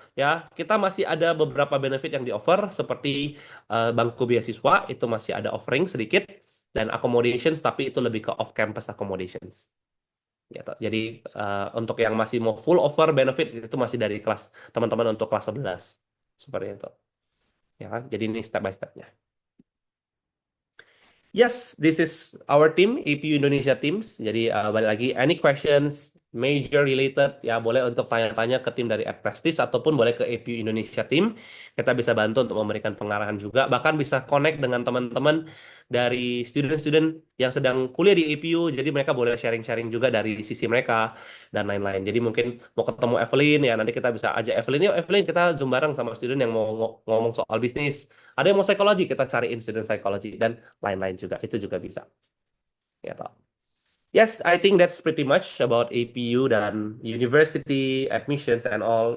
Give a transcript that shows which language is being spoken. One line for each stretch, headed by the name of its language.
Indonesian: Ya, kita masih ada beberapa benefit yang di-offer seperti bangku beasiswa, itu masih ada offering sedikit. Dan accommodations, tapi itu lebih ke
English: off-campus accommodations.
Indonesian: Gitu. Jadi untuk yang masih mau
English: full offer benefit
Indonesian: itu masih dari kelas teman-teman untuk kelas 11 seperti itu ya kan. Jadi ini
English: step by stepnya. Yes, this is our team APU Indonesia Teams.
Indonesian: Jadi balik lagi
English: any questions major related
Indonesian: ya boleh untuk tanya-tanya ke tim dari Prestige ataupun boleh ke APU Indonesia Team. Kita bisa bantu untuk memberikan pengarahan juga, bahkan bisa connect dengan teman-teman dari student-student yang sedang kuliah di APU, jadi mereka boleh sharing-sharing juga dari sisi mereka dan lain-lain. Jadi mungkin mau ketemu Evelyn ya nanti kita bisa ajak Evelyn, yuk Evelyn kita zoom bareng sama student yang mau ngomong soal bisnis. Ada yang mau psikologi, kita cariin student psikologi dan lain-lain juga, itu juga bisa. Ya toh.
English: Yes, I think that's pretty much about APU dan university admissions and all.